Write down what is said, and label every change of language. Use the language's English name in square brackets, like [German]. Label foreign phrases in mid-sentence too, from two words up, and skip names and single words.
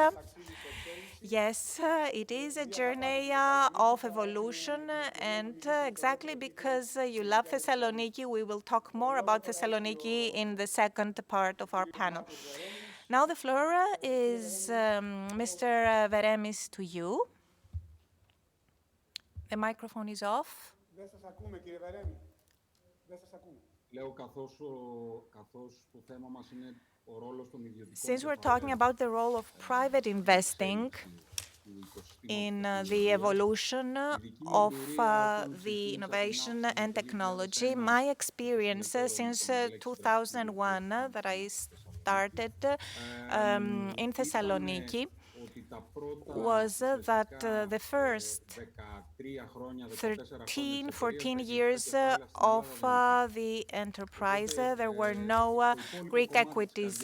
[English] Yes, it is a journey of evolution, and exactly because you love Thessaloniki, we will talk more about Thessaloniki in the second part of our panel. Now the floor is Mr. Veremis to you. The microphone is off. [Greek] Δεν σας ακούμε, κύριε Βερέμη. Δεν σας ακούμε. Λέω καθώς το θέμα μας είναι ο ρόλος των ιδιωτικών. [English] Since we're talking about the role of private investing in the evolution of the innovation and technology, my experience since 2001 that I started in Thessaloniki was that the first 13, 14 years of the enterprise, there were no Greek equities.